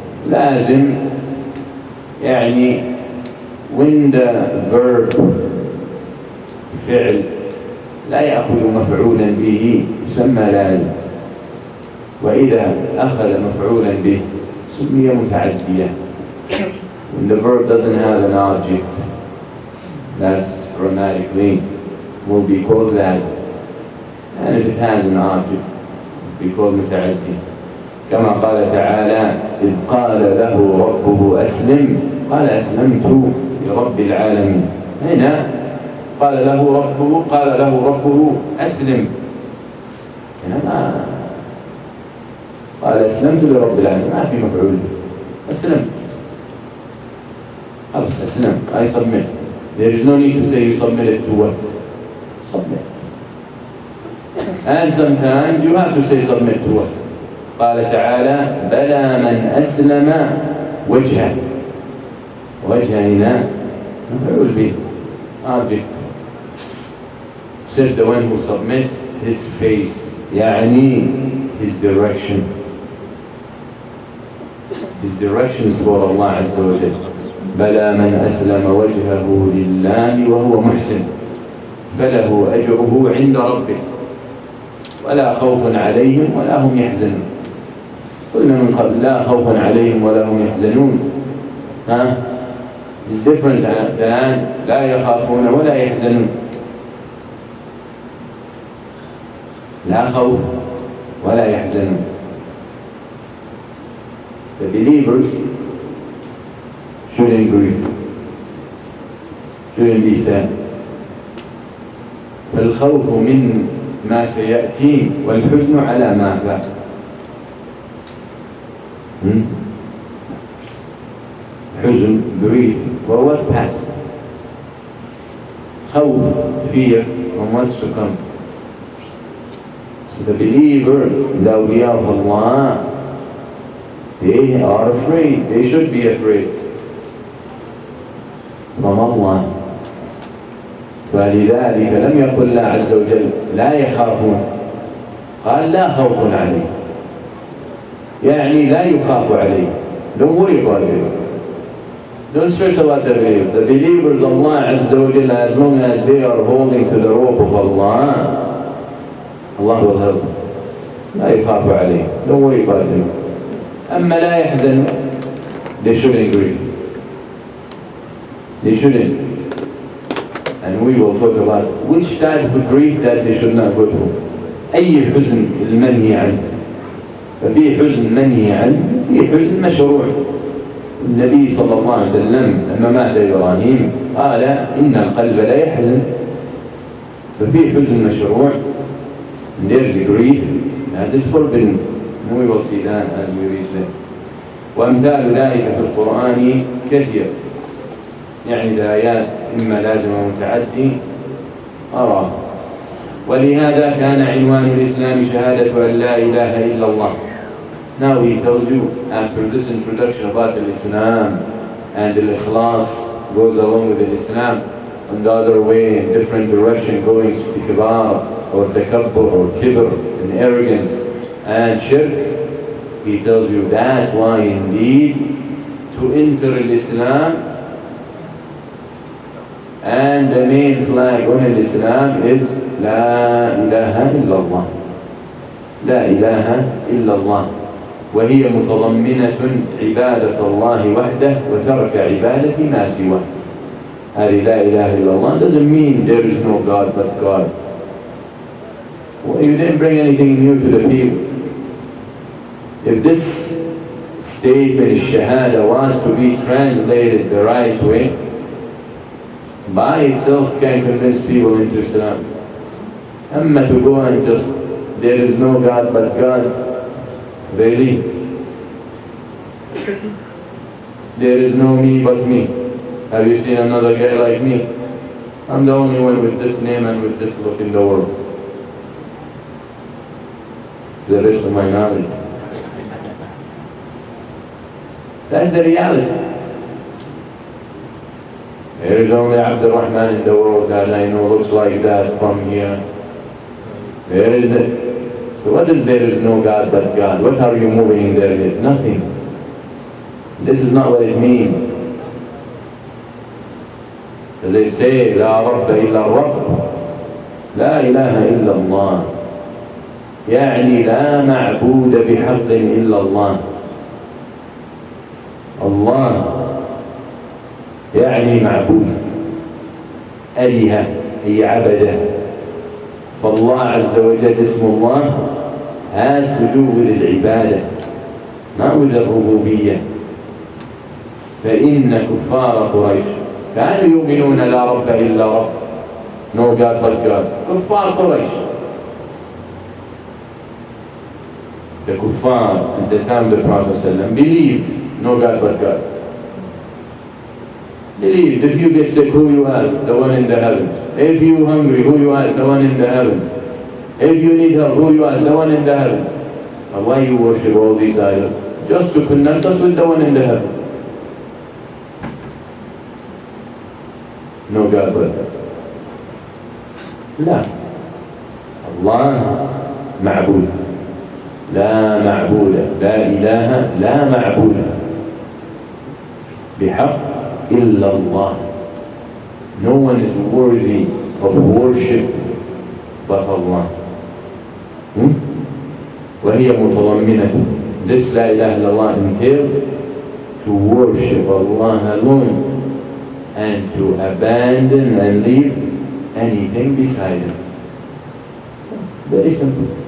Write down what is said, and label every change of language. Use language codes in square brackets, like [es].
[ar] لازم يعني [en] when the verb [ar] فعل لا يأخذ مفعولا به يسمى لازم، وإذا أخذ مفعولا به سمي متعديا. [en] When the verb doesn't have an object, that's grammatically will be called لازم. And if it has an object, it will be called متعدي. [ar] كما قال تعالى إذ قال له ربه أسلم قال أسلمت لرب العالمين. هنا قال له ربه أسلم. هنا ما قال أسلمت لرب العالمين، ما في مفعول، أسلم خلاص أسلم. [en] I submit. There is no need to say you submitted to what? Submit. And sometimes you have to say submit to what? [ar] قال تعالى بلى من أسلم وجهه. وجهه هنا مفعول به object. [en] Said the one who submits his face [ar] يعني [en] his direction. His direction is for Allah [ar] عز وجل. بلى من أسلم وجهه لله وهو محسن فله أجره عند ربه ولا خوف عليهم ولا هم يحزنون. قلنا من قبل لا خوف عليهم ولا هم يحزنون. [en] It's different than [ar] لا يخافون ولا يحزنون. لا خوف ولا يحزنون. [en] The believers shouldn't grieve, shouldn't be sad. [ar] فالخوف من ما سيأتي والحزن على ما فات. [en] حزن, grief for what passed. خوف, fear from what's to come. So the believer, the awliya of Allah, they are afraid, they should be afraid from Allah. [ar] فلذلك لم يقل الله عز وجل لا يخافون، قال لا خوف عليه، يعني لا يخاف عليه. [en] Don't worry about it. Don't stress about the believers. The believers, Allah [ar] Azza wa Jalla, [en] as long as they are holding to the rope of Allah, Allah will help them. [ar] لا يخاف عليه. [en] Don't worry about them. [ar] أما لا يحزن, [en] they shouldn't grieve. They shouldn't. And we will talk about which type of grief that they should not go through. [ar] أي حزن المنهي عنه. ففي حزن منهي عنه، في حزن مشروع. النبي صلى الله عليه وسلم لما مات إبراهيم قال إن القلب لا يحزن. ففي حزن مشروع. [en] There's grief that is forbidden. And we will see that as we reach there. [ar] وأمثال ذلك في القرآن كثير. يعني الآيات إما لازم أو متعدي أراه. ولهذا كان عنوان الإسلام شهادة أن لا إله إلا الله. [en] Now he tells you, after this introduction about Islam and the Ikhlas goes along with Islam, and the other way in different direction going istikbar or takabbur or kibr and arrogance and shirk, he tells you that's why indeed to enter Islam, and the main flag on Islam is La ilaha illallah. [ar] La ilaha illallah. وهي متضمنة عبادة الله وحده وترك عبادة ما سواه. هذه لا إله إلا الله [en] doesn't mean there is no God but God. Well, you didn't bring anything new to the people. If this statement, shahada, was to be translated the right way, by itself can convince people into Islam. Amma to go and just there is no God but God. Really? There is no me but me. Have you seen another guy like me? I'm the only one with this name and with this look in the world. The rest of my knowledge. That's the reality. There is only Abdul Rahman in the world that I know looks like that from here. There is no. So what is there is no God but God? What are you moving in there? It's nothing. This is not what it means. As they say, [ar] لا رب إلا الرب لا إله إلا الله. يعني لا معبود بحق إلا الله. الله يعني معبود. أله أي عبده. فالله عز وجل اسم الله [en] has to do with [ar] العبادة, [en] not with [ar] الربوبية. فإن كفار قريش كانوا يؤمنون لا رب إلا رب, [en] no God but God. [ar] كفار قريش. [en] The kuffar at the time of the Prophet ﷺ believed no God but God. Believed if you get sick, who you ask? The one in the heavens. If you hungry, who you ask? The one in the heavens. If you need help, who you ask? The one in the heavens. And why you worship all these idols? Just to connect us with the one in the heavens. No God but God. [ar] لا. الله معبود. لا معبود. لا إله لا معبود بحق إلا الله. [en] No one is worthy of worship but Allah. [ar] وهي متضمنة. [en] This [ar] لا إله إلا الله [en] entails to worship Allah alone and to abandon and leave anything beside Him. Very simple.